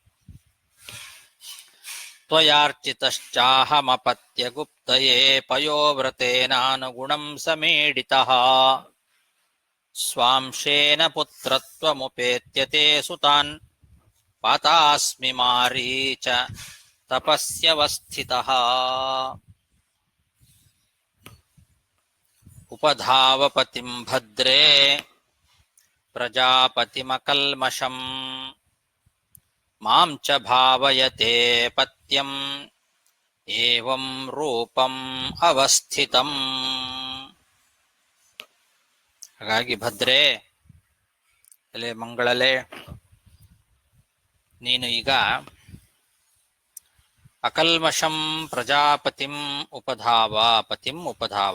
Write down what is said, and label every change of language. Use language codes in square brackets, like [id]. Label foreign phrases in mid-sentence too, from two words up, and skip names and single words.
[sa] ತ್ವಯಾರ್ಚಿತಶ್ಚಾಹಮಪತ್ಯ ಗುಪ್ತಯೇ ಪಯೋವ್ರತೇನಾನುಗುಣಂ ಸಮೀಡಿತಃ ಸ್ವಾಂಶೇನ ಪುತ್ರತ್ವಮುಪೇತ್ಯತೆ ಸುತಾನ್ ಪಾತಾಸ್ಮಿ ಮಾರೀಚ ತಪಸ್ಯವಸ್ಥಿತಃ. ಉಪಧಾವಪತಿಂ ಭದ್ರೇ ಪ್ರಜಾಪತಿಮಕಲ್ಮಷಂ ಮಾಂ ಚ ಭಾವಯತೆ ಪತ್ಯಂ ಏವಂ ರೂಪಂ ಅವಸ್ಥಿತಂ. [kn] ಹಾಗಾಗಿ ಭದ್ರೇ, ಎಲೆ ಮಂಗಳಲೆ, ನೀನು ಈಗ [sa] ಅಕಲ್ಮಷಂ ಪ್ರಜಾಪತಿಂ ಉಪಧಾವ, ಪತಿಂ ಉಪಧಾವ.